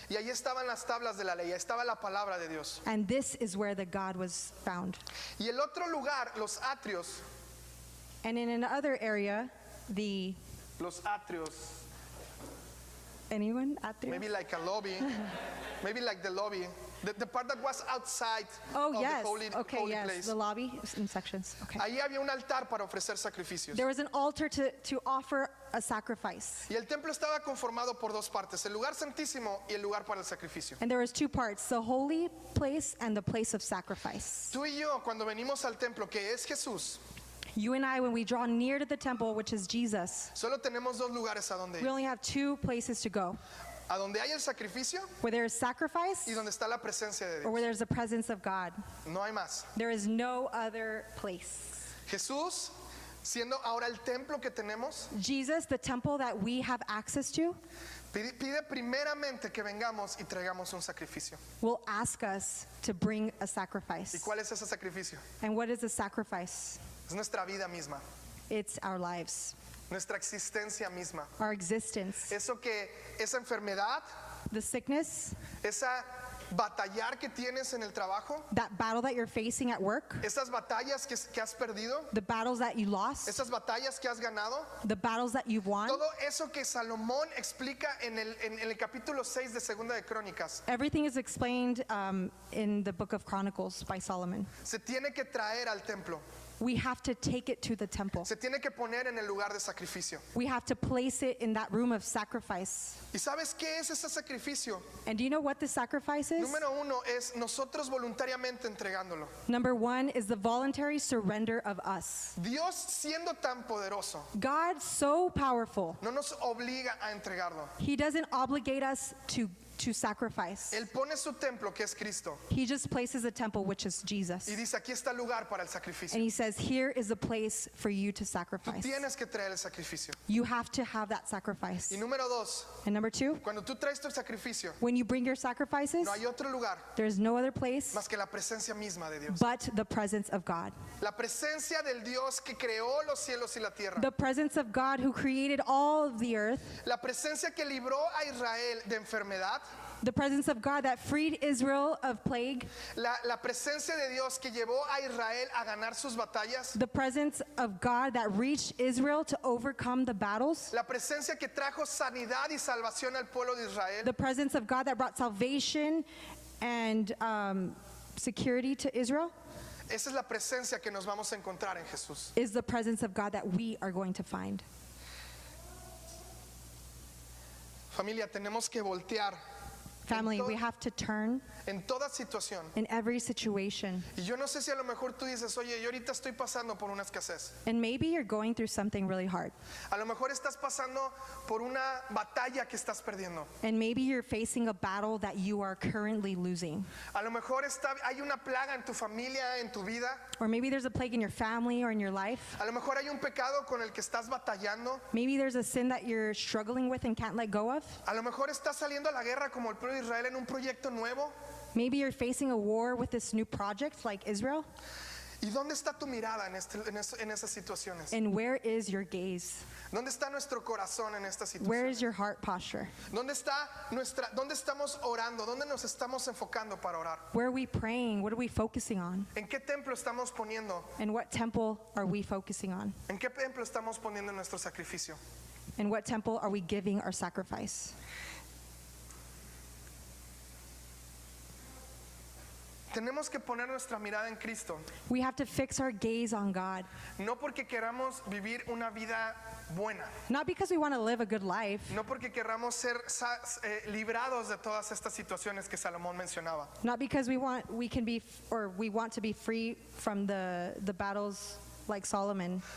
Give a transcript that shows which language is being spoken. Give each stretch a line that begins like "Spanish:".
Spanish: Y ahí estaban las tablas de la ley, ahí estaba la palabra de Dios.
English: And this is where the God was found.
Spanish: Y el otro lugar, los atrios,
English: And in another area,
Spanish: los atrios,
English: anyone out there? maybe like a lobby, maybe like the lobby, the part that was outside Oh, of yes. the holy Yes. place. The lobby in sections. Okay.
Spanish: Ahí había un altar para ofrecer sacrificios.
English: There was an altar to offer a sacrifice.
Spanish: Y el templo estaba conformado por dos partes, el lugar santísimo y el lugar para el sacrificio.
English: And there was 2 parts, the holy place and the place of sacrifice.
Spanish: Tú y yo, cuando venimos al templo, que es Jesús,
English: You and I, when we draw near to the temple, which is Jesus,
Spanish: solo tenemos dos lugares a donde
English: we
Spanish: ir.
English: only have 2 places to go,
Spanish: A donde hay el sacrificio
English: where there is sacrifice
Spanish: y donde está la presencia de
English: or where
Spanish: Dios.
English: there's the presence of God.
Spanish: No hay más.
English: There is no other place.
Spanish: Jesús, siendo ahora el templo que tenemos,
English: Jesus, the temple that we have access to,
Spanish: Pide primeramente que vengamos y traigamos un sacrificio.
English: will ask us to bring a
Spanish: ¿Y
English: sacrifice.
Spanish: cuál es ese sacrificio?
English: And what is the sacrifice?
Spanish: Es nuestra vida misma,
English: It's our lives,
Spanish: nuestra existencia misma.
English: our existence.
Spanish: Esa enfermedad,
English: The sickness,
Spanish: esa batallar que tienes en el trabajo,
English: that battle that you're facing at work,
Spanish: esas batallas que has perdido,
English: the battles that you lost,
Spanish: esas batallas que has ganado,
English: the battles that you've won,
Spanish: todo eso que Salomón explica en el capítulo 6 de Segunda de Crónicas,
English: everything is explained in the book of Chronicles by Solomon.
Spanish: se tiene que traer al templo,
English: We have to take it to the temple.
Spanish: se tiene que poner en el lugar de sacrificio.
English: We have to place it in that room of sacrifice.
Spanish: ¿Y sabes qué es ese sacrificio?
English: And do you know what the sacrifice is?
Spanish: Número uno es nosotros voluntariamente entregándolo.
English: Number one is the voluntary surrender of us.
Spanish: Dios siendo tan poderoso,
English: God, so powerful,
Spanish: no nos obliga a entregarlo.
English: He doesn't obligate us to sacrifice.
Spanish: Él pone su templo, que es Cristo,
English: He just places a temple, which is Jesus.
Spanish: y dice, aquí está el lugar para el sacrificio.
English: And He says, here is a place for you to
Spanish: Tú
English: sacrifice.
Spanish: tienes que traer el sacrificio.
English: You have to have that sacrifice.
Spanish: Y número dos,
English: And number two,
Spanish: cuando tú traes tu sacrificio,
English: when you bring your sacrifices,
Spanish: no hay otro lugar
English: there's no other place
Spanish: más que la presencia misma de Dios.
English: but the presence of God.
Spanish: La presencia del Dios que creó los cielos y la tierra.
English: The presence of God who created all of the earth.
Spanish: La presencia que libró a Israel de enfermedad.
English: The presence of God that freed Israel of plague.
Spanish: La presencia de Dios que llevó a Israel a ganar sus batallas.
English: The presence of God that reached Israel to overcome the battles.
Spanish: La presencia que trajo sanidad y salvación al pueblo de Israel.
English: The presence of God that brought salvation and security to Israel
Spanish: Esa es la presencia que nos vamos a encontrar en Jesús.
English: is the presence of God that we are going to find.
Spanish: Familia, tenemos que voltear
English: Family, we have to turn
Spanish: en toda situación.
English: in every situation.
Spanish: Y yo no sé si a lo mejor tú dices, oye, yo ahorita estoy pasando por una escasez.
English: And maybe you're going through something really hard.
Spanish: A lo mejor estás pasando por una batalla que estás perdiendo.
English: And maybe you're facing a battle that you are currently losing.
Spanish: A lo mejor hay una plaga en tu familia, en tu vida.
English: Or maybe there's a plague in your family or in your life.
Spanish: A lo mejor hay un pecado con el que estás batallando.
English: Maybe there's a sin that you're struggling with and can't let go of.
Spanish: A lo mejor estás saliendo a la guerra como el pueblo de Israel en un proyecto nuevo.
English: Maybe you're facing a war with this new project like Israel.
Spanish: ¿Y dónde está tu mirada en esas situaciones?
English: And where is your gaze?
Spanish: ¿Dónde está nuestro corazón en estas
English: Where is
Spanish: situaciones?
English: your heart posture?
Spanish: ¿Dónde estamos orando? ¿Dónde nos estamos enfocando para orar?
English: Where are we praying? What are we focusing on?
Spanish: ¿En qué templo estamos poniendo?
English: And what temple are we focusing on?
Spanish: ¿En qué templo estamos poniendo nuestro sacrificio?
English: And what temple are we giving our sacrifice?
Spanish: Tenemos que poner nuestra mirada en Cristo,
English: We have to fix our gaze on God.
Spanish: no porque queramos vivir una vida buena,
English: Not because we want to live a good life,
Spanish: no porque queramos ser librados de todas estas situaciones que Salomón mencionaba,
English: not because we want to be free from the battles like Solomon